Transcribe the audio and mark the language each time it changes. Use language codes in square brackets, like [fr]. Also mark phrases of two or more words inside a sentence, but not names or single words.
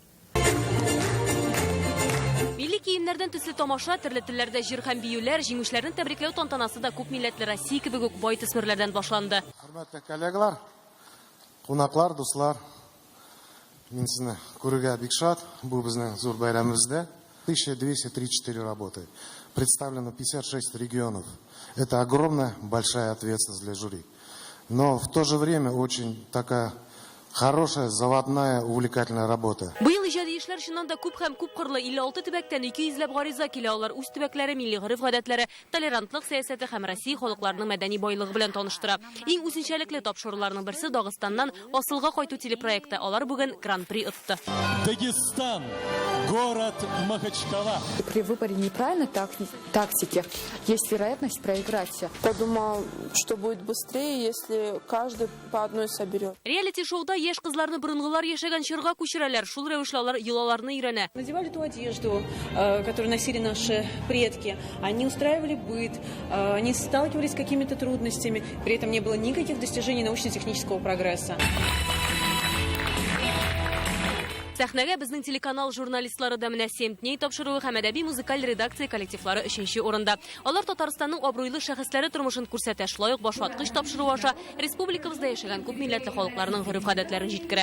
[tt] Киемнәрдән төсле тамаша, төрле телләрдә җыр һәм биюләр, җиңүчеләрне тәбрикләү тантанасы да күп милләтле Россия кебек үк бай төсмерләрдән башланды. Хөрмәтле коллегалар, кунаклар, дуслар, мин сезне күрергә бик шат. Бу безнең зур бәйрәмебездә 1234 работы. [ru] Представлено 56 регионов. Это огромная, большая ответственность для жюри. Но в то же время очень такая хорошая, заводная, увлекательная работа. [tt] Быел иҗади эшләр чыннан да күп һәм күп кырлы 56 төбәктән 200 гариза килә. Алар үз төбәкләре, милли гореф-гадәтләре, толерантлык сәясәте һәм Россия халыкларының мәдәни байлыгы белән таныштыра. Иң үзенчәлекле тапшыруларның берсе Дагыстаннан асылга кайту телепроекты. Алар бүген гран-при отты. [ru] Дагестан, город Махачкала. При выборе неправильной тактики есть вероятность проиграть. Подумал, что будет быстрее, если каждый по одной соберет. [tt] Реалити-шоуда яшь кызларны борынгылар яшәгән чорга күчерәләр. Шул рәвешле алар йолаларны өйрәнә. [ru] Надевали ту одежду, которую носили наши предки. Они устраивали быт, они сталкивались с какими-то трудностями. При этом не было никаких достижений научно-технического прогресса. [tt] Сәхнәгә безнең телеканал журналистлары да менә Семтней тапшыруы һәм әдәби музыкаль редакция коллективлары 3нче урында. Алар Татарстанның абруйлы шәхесләре тормышын күрсәтә, шулай ук башваткыч тапшыру аша республикабызда яшәгән күп милләтле халыкларның гореф-гадәтләрен җиткерә.